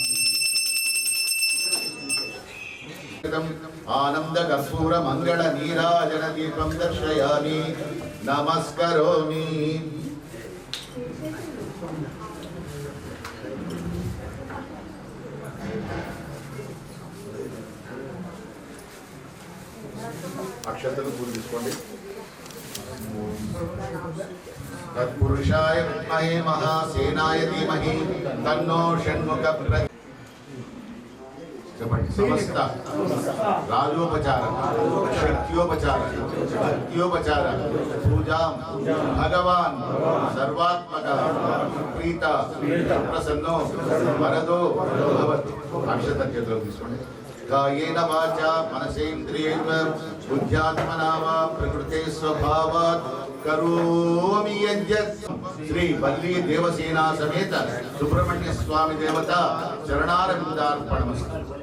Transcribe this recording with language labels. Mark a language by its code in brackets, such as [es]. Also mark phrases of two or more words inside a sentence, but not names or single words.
[sa] ఆనంద కర్పూర మంగళ నీరాజన దీపం దర్శయామి నమస్కరోమి [te] అక్షతలు పూజ తీసుకోండి [sa] तत्पुरुषाय विद्महे महासेनाय धीमहि तन्नो षण्मुख समस्त राजोपचार शक्त्योपचार भक्त्योपचार पूजा भगवान सर्वात्मक प्रीत प्रसन्नो वरदो भवतु [te] అక్షతజ్ఞతలో తీసుకోండి [sa] कायेन वाचा मनसेन्द्रियेण बुद्ध्यात्मना वा प्रकृते स्वभावात् करोमि यद्यत् श्री वल्ली देवसेना समेत सुब्रह्मण्य स्वामी देवता चरणारविन्दार्पणमस्तु